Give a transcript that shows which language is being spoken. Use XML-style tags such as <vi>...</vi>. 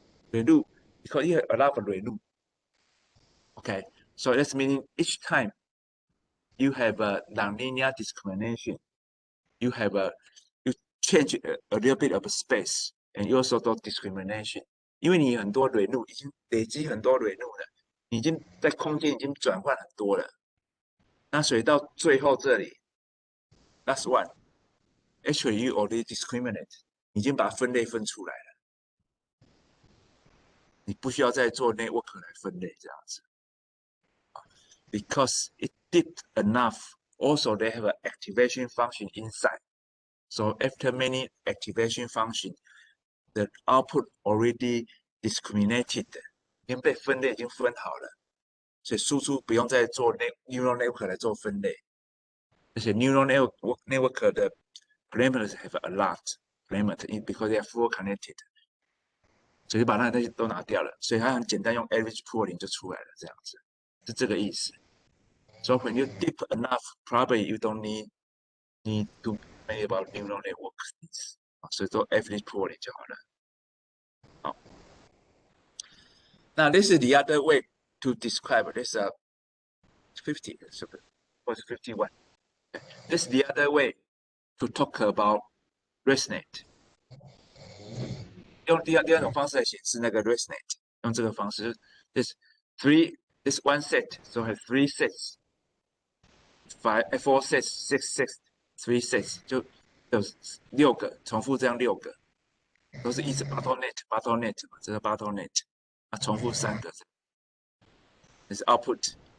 <en>Because here a lot of renew. Okay, so that's meaning each time you have a nonlinear discrimination, you change a little bit of space, and you also do discrimination.</en> <zh>因为你很多 renew 已经累积很多 renew 了，你已经在空间已经转换很多了。那所以到最后这里 ，</zh> <en>last one, actually you already discriminate，</en> <zh>已经把分类分出来了，你不需要再做 network 来分类这样子。</zh> <en>Because it deep enough, also they have an activation function inside. So after many activation function, the output already discriminated.</en> <zh>已经被分类，已经分好了，所以输出不用再做 neural network 来做分类。而且</zh> <en>neural network 的 parameters have a lot parameter because they are full connected.</en> <zh>所以把那些都拿掉了，所以它很简单，用 average pooling 就出来了，这样子是这个意思。</zh> <en>So when you deep enough, probably you don't need to make about neural networks.</en> <zh>所以做 average pooling 就好了。好，那</zh> <en>this is the other way to describe this 50 or 51. This is the other way to talk about resonate.</en> <zh>用第二种方式来显示那个 resonate， 用这个方式</zh> <en>this one set, so have 3 sets, 4 sets, 6 sets, 3 sets，</en> <zh>就有6个重复，这样6个都是一直 bottleneck 嘛，这是 bottleneck 啊，重复3个，这是 output。</zh>